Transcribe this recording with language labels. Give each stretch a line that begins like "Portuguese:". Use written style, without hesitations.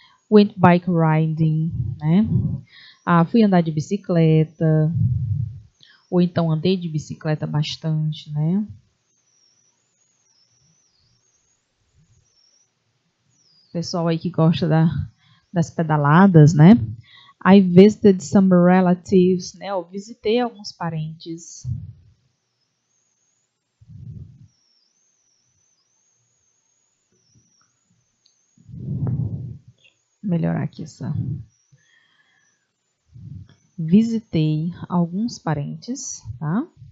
English: Went bike riding,
Portuguese: né? Fui andar de bicicleta, ou então andei de bicicleta bastante, né? Pessoal aí que gosta das pedaladas, né?
English: I visited some relatives, né?
Portuguese: Eu visitei alguns parentes. Melhorar aqui essa. Visitei alguns parentes, tá?